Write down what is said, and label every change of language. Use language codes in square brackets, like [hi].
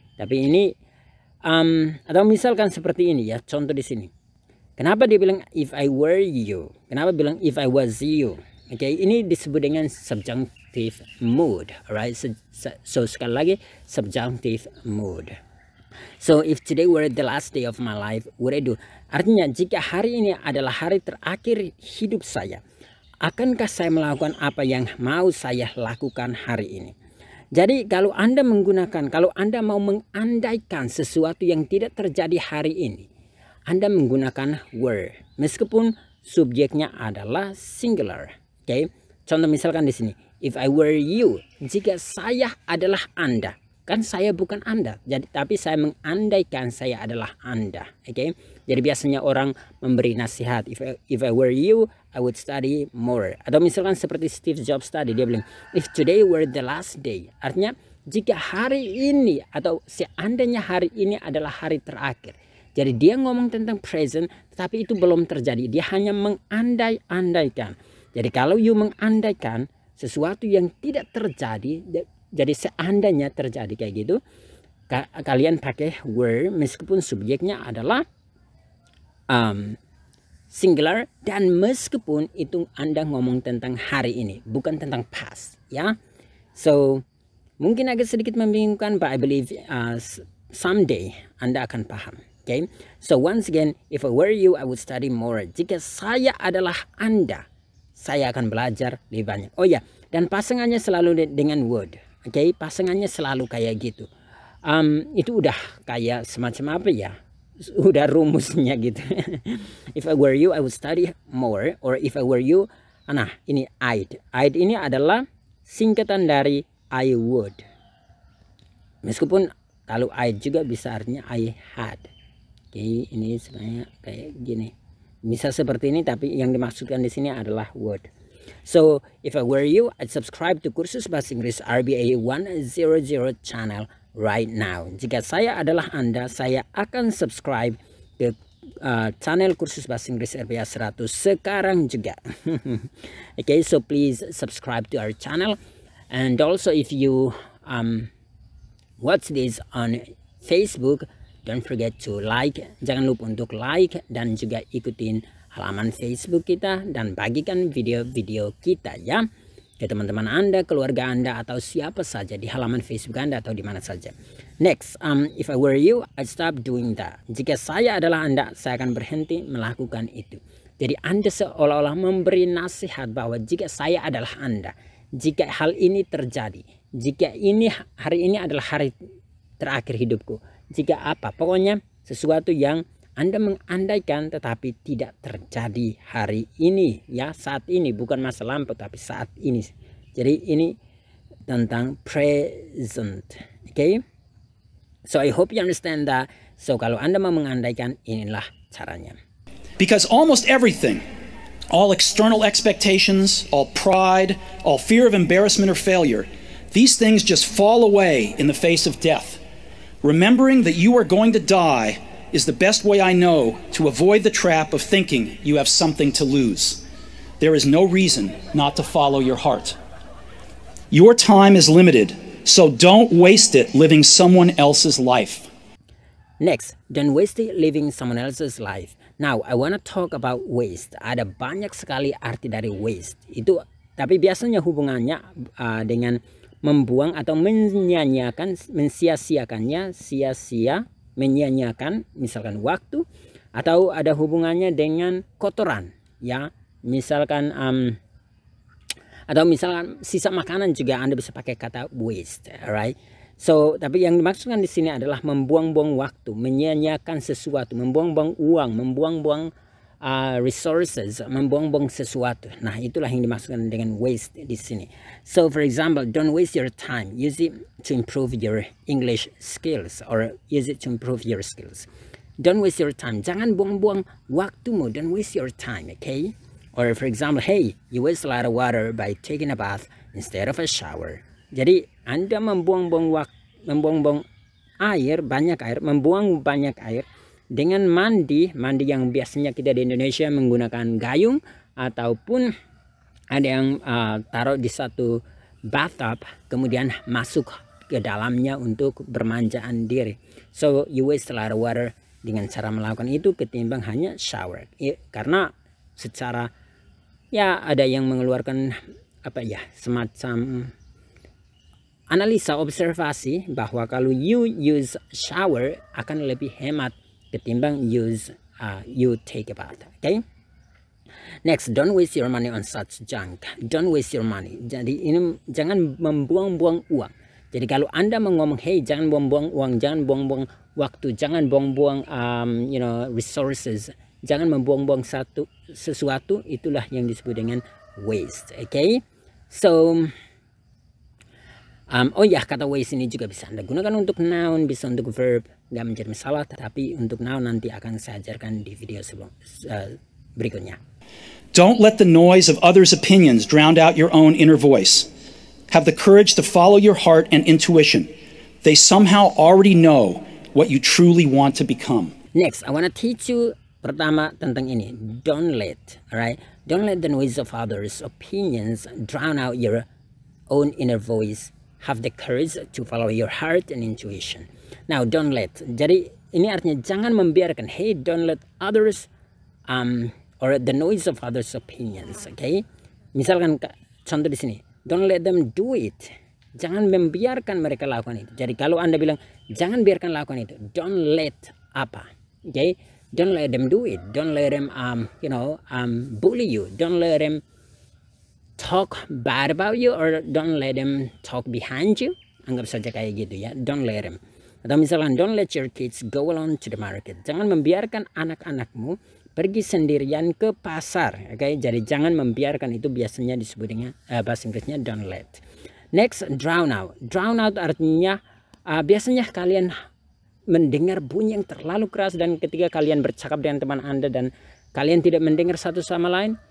[id] Tapi ini atau misalkan seperti ini ya, contoh di sini. Kenapa dia bilang [en] if I were you? [id] Kenapa bilang [en] if I was you? [id] Okay, ini disebut dengan subjunctive mood, alright. So sekali lagi subjunctive mood. [en] So if today were the last day of my life, what I do? [id] Artinya jika hari ini adalah hari terakhir hidup saya, akankah saya melakukan apa yang mau saya lakukan hari ini? Jadi kalau Anda menggunakan, kalau Anda mau mengandaikan sesuatu yang tidak terjadi hari ini, Anda menggunakan were, meskipun subjeknya adalah singular. Okay? Contoh misalkan di sini, [en] if I were you, [id] jika saya adalah Anda. Kan saya bukan Anda, jadi tapi saya mengandaikan saya adalah Anda. [en] Okay? [id] Jadi biasanya orang memberi nasihat, [en] if I were you, I would study more. [id] Atau misalkan seperti Steve Jobs tadi, dia bilang [en] if today were the last day, [id] artinya jika hari ini atau seandainya hari ini adalah hari terakhir. Jadi dia ngomong tentang present, tapi itu belum terjadi, dia hanya mengandai-andaikan. Jadi kalau you mengandaikan sesuatu yang tidak terjadi, jadi seandainya terjadi kayak gitu, kalian pakai were meskipun subjeknya adalah singular, dan meskipun itu Anda ngomong tentang hari ini, bukan tentang past, ya. So mungkin agak sedikit membingungkan, [en] but I believe someday [id] Anda akan paham. [en] Okay, so once again, if I were you, I would study more. [id] Jika saya adalah Anda, saya akan belajar lebih banyak. Oh ya, dan pasangannya selalu dengan would. Oke, pasangannya selalu kayak gitu. Itu udah kayak semacam apa ya? Udah rumusnya gitu. [en] If I were you, I would study more. Or if I were you, nah ini I'd. [id] I'd ini adalah singkatan dari I would. Meskipun kalau I'd juga bisa artinya [en] I had. [id] Oke, ini sebenarnya kayak gini. Bisa seperti ini, tapi yang dimaksudkan di sini adalah would. [en] So, if I were you, I'd subscribe to Kursus Bahasa Inggris RBA 100 channel right now. [id] Jika saya adalah Anda, saya akan subscribe ke channel Kursus Bahasa Inggris RBA 100 sekarang juga. [en] Okay, so please subscribe to our channel. And also if you watch this on Facebook, don't forget to like. [id] Jangan lupa untuk like dan juga ikutin halaman Facebook kita dan bagikan video-video kita ya ke teman-teman Anda, keluarga Anda, atau siapa saja di halaman Facebook Anda atau di mana saja. [en] Next, if I were you, I'd stop doing that. [id] Jika saya adalah Anda, saya akan berhenti melakukan itu. Jadi Anda seolah-olah memberi nasihat bahwa jika saya adalah Anda, jika hal ini terjadi, jika hari ini adalah hari terakhir hidupku, jika apa, pokoknya sesuatu yang Anda mengandaikan tetapi tidak terjadi hari ini, ya, saat ini, bukan masa lampau tapi saat ini. Jadi ini tentang present. [en] Okay, so I hope you understand that. [id] So kalau Anda mau mengandaikan, inilah caranya. [en] Because almost everything, all external expectations, all pride, all fear of embarrassment or failure, These things just fall away in the face of death. Remembering that you are going to die is the best way I know to avoid the trap of thinking you have something to lose. There is no reason not to follow your heart. Your time is limited, so don't waste it living someone else's life. Next, don't waste it living someone else's life. Now, I want to talk about waste. [id] Ada banyak sekali arti dari waste. Itu, tapi biasanya hubungannya dengan membuang atau menyia-nyiakan, mensia-siakannya, sia-sia, menyia-nyiakan, misalkan waktu, atau ada hubungannya dengan kotoran, ya, misalkan atau misalkan sisa makanan juga Anda bisa pakai kata waste, alright? So, tapi yang dimaksudkan di sini adalah membuang-buang waktu, menyia-nyiakan sesuatu, membuang-buang uang, membuang-buang resources, membuang-buang sesuatu. Nah, itulah yang dimaksudkan dengan waste di sini. [en] So, for example, don't waste your time. Use it to improve your English skills or use it to improve your skills. Don't waste your time. [id] Jangan buang-buang waktumu. [en] Don't waste your time, okay? Or for example, hey, you waste a lot of water by taking a bath instead of a shower. [id] Jadi Anda membuang-buang air, membuang banyak air dengan mandi yang biasanya kita di Indonesia menggunakan gayung ataupun ada yang taruh di satu bathtub kemudian masuk ke dalamnya untuk bermanjaan diri. [en] So you waste a lot of water [id] dengan cara melakukan itu ketimbang hanya shower. Karena secara ya ada yang mengeluarkan semacam analisa observasi bahwa kalau [en] you use shower [id] akan lebih hemat ketimbang [en] you take a bath. Okay? Next, don't waste your money on such junk. Don't waste your money. [id] Jadi ini jangan membuang-buang uang. Jadi kalau Anda ngomong, hey, jangan buang-buang uang, jangan buang-buang waktu, jangan buang-buang resources, jangan membuang-buang sesuatu, itulah yang disebut dengan waste. Okay? So oh ya, kata waste ini juga bisa Anda gunakan untuk noun, bisa untuk verb, nggak menjadi masalah. Tetapi untuk noun nanti akan saya ajarkan di video berikutnya. [en] Don't let the noise of others' opinions drown out your own inner voice. Have the courage to follow your heart and intuition. They somehow already know what you truly want to become. Next, I want to teach you [id] pertama tentang ini. [en] Don't let, alright? Don't let the noise of others' opinions drown out your own inner voice. Have the courage to follow your heart and intuition. Now, don't let. [id] Jadi ini artinya jangan membiarkan. [en] Hey, don't let others or the noise of others' opinions. Okay? [id] Misalkan contoh di sini. [en] Don't let them do it. [id] Jangan membiarkan mereka lakukan itu. Jadi kalau Anda bilang jangan biarkan lakukan itu. [en] Don't let apa? Okay? Don't let them do it. Don't let them bully you. Don't let them talk bad about you or don't let them talk behind you. [id] Anggap saja kayak gitu ya. [en] Don't let them. Atau misalkan don't let your kids go alone to the market. [id] Jangan membiarkan anak-anakmu pergi sendirian ke pasar. Oke, jadi jangan membiarkan, itu biasanya disebut dengan bahasa Inggrisnya don't let. Next, drown out. Drown out artinya biasanya kalian mendengar bunyi yang terlalu keras dan ketika kalian bercakap dengan teman Anda dan kalian tidak mendengar satu sama lain.